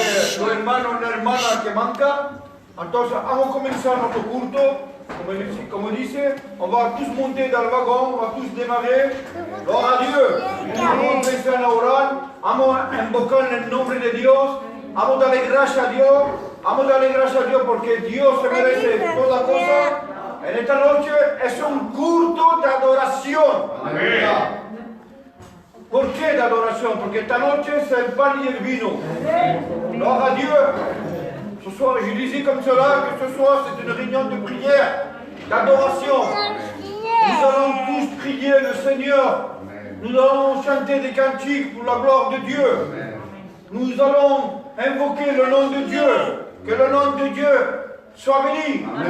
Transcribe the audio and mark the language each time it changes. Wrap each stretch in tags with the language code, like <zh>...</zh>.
<es>nuestro hermano o hermana que manca. Entonces, vamos a comenzar nuestro culto. Como dice,</es> <fr>on va tous monter dans le wagon, on va tous démarrer.</fr> <es>Gloire a Dios. Vamos a empezar a orar. Vamos a invocar en el nombre de Dios. Vamos a darle gracias a Dios. Vamos a darle gracias a Dios porque Dios se merece toda cosa. En esta noche es un culto de adoración. Amén. ¿Por qué de adoración? Porque esta noche es el pan y el vino.</es> <fr>Gloire a Dieu. Ce soir, je disais comme cela que ce soir c'est une réunion de prière, d'adoration. Nous allons tous prier le Seigneur. Nous allons chanter des cantiques pour la gloire de Dieu. Nous allons invoquer le nom de Dieu. Que le nom de Dieu soit béni.</fr>